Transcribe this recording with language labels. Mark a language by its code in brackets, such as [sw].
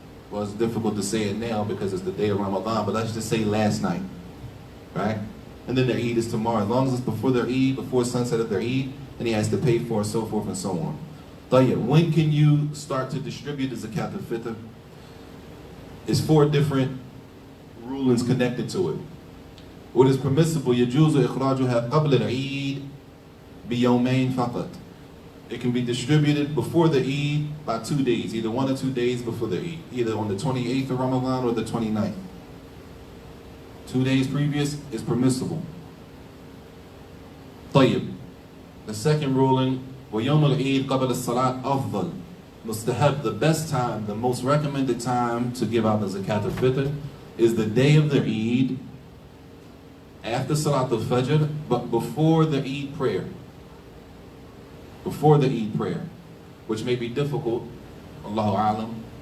[en] Well, it's difficult to say it now because it's the day of Ramadan, but let's just say last night, right? And then their Eid is tomorrow. As long as it's before their Eid, before sunset of their Eid, and he has to pay for it, so forth and so on. Tayyib, when can you start to distribute the Zakat al-Fitr? It's 4 different rulings connected to it. What is permissible? [ar] يجوز إخراجها قبل العيد بيومين فقط. [en] It can be distributed before the Eid by 2 days, either 1 or 2 days before the Eid, either on the 28th of Ramadan or the 29th. 2 days previous is permissible. [ar] طيب. [en] The second ruling, [ar] ويوم العيد قبل الصلاة أفضل. [en] Mustahab, the best time, the most recommended time to give out the Zakat al-Fitr is the day of the Eid, after Salat al-Fajr, but before the Eid prayer. Before the Eid prayer, which may be difficult, Allahu A'lam.